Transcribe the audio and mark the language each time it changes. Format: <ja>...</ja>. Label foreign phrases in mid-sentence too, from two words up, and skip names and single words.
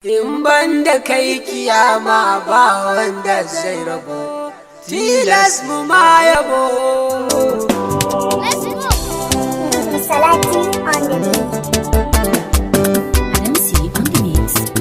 <ha>In ban da kai kiyama ba wanda zai rabo, tilas mu ma yabo.</ha> <en>Let's go. Salati on the beat. Adam C on the mix.</en>